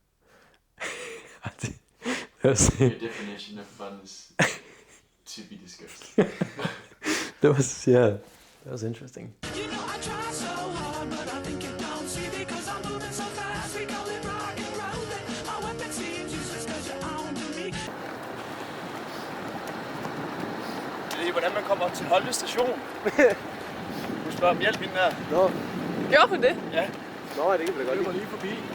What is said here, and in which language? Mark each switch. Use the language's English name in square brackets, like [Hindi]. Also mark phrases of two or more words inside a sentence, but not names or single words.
[English] Your definition of fun is to be discussed. That was interesting. You know I try so hard, but I think you don't see because I'm moving so fast. We call it rock and rollin'. My weapon seems useless 'cause you're on to me. [Danish] Jeg ved ikke, hvordan man kommer til Holte station. Du spørger om hjælp hende der. Nå. Gjorde hun det? Ja. Nå, det kan vi da godt Jeg lide. var lige forbi.